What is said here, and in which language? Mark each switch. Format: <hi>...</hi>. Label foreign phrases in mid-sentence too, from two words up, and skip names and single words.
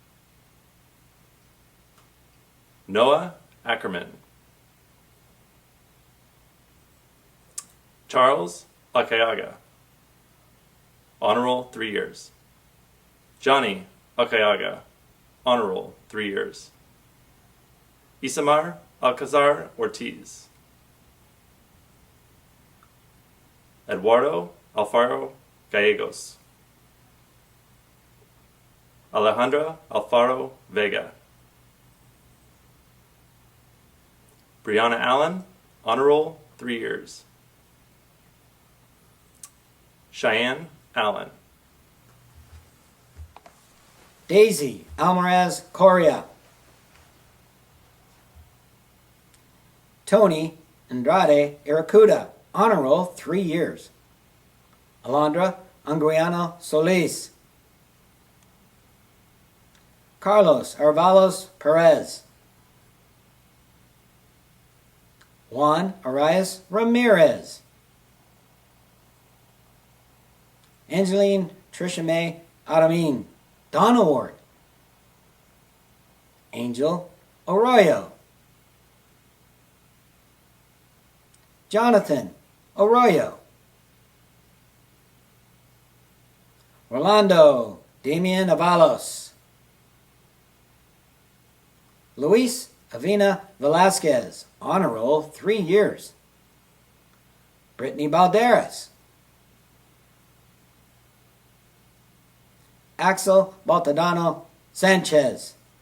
<en>Noah Ackerman. Charles Akayaga. Honor Roll 3 years. Johnny Akayaga, honor roll, 3 years. Isamar Alcazar Ortiz. Eduardo Alfaro Gallegos. Alejandra Alfaro Vega. Brianna Allen, honor roll, 3 years. Cheyenne Allen. Daisy Almaraz Coria. Tony Andrade Iracuda, honor roll, 3 years. Alondra Anguiano Solis. Carlos Arvalos Perez. Juan Arias Ramirez. Angeline Trisha May Adamin, Dawn Award. Angel Arroyo. Jonathan Arroyo. Orlando Damian Avalos. Luis Avina Velasquez, honor roll, 3 years. Brittany Balderas. Axel Baltadano Sanchez.</en>